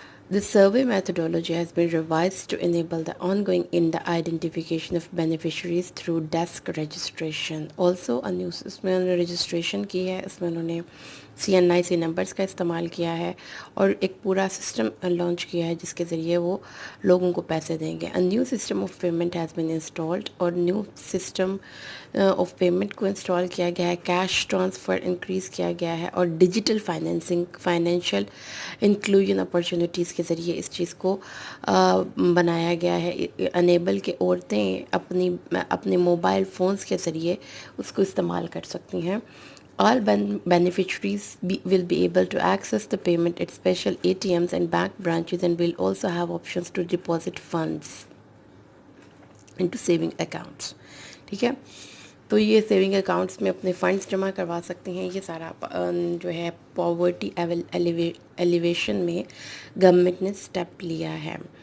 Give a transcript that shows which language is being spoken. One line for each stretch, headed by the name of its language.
English: The survey methodology has been revised to enable the ongoing in the identification of beneficiaries through desk registration. Also a new
Urdu: اس میں انہوں نے registration کی ہے, اس میں انہوں نے CNIC نمبرز کا استعمال کیا ہے اور ایک پورا سسٹم لانچ کیا ہے جس کے ذریعے وہ لوگوں کو پیسے دیں گے.
English: A new system of payment has been installed,
Urdu: اور نیو سسٹم آف پیمنٹ کو انسٹال کیا گیا ہے. کیش ٹرانسفر انکریز کیا گیا ہے اور ڈیجیٹل فائنینشیل انکلوژن اپرچونیٹیز کے ذریعے اس چیز کو بنایا گیا ہے انیبل کہ عورتیں اپنے موبائل فونز کے ذریعے اس کو استعمال کر سکتی ہیں.
English: All beneficiaries will be able to access the payment at special ATMs and bank branches and will also have options to deposit funds into saving accounts.
Urdu: ٹھیک ہے, تو یہ سیونگ اکاؤنٹس میں اپنے فنڈز جمع کروا سکتے ہیں. یہ سارا جو ہے پاورٹی ایلیویشن میں گورنمنٹ نے سٹیپ لیا ہے.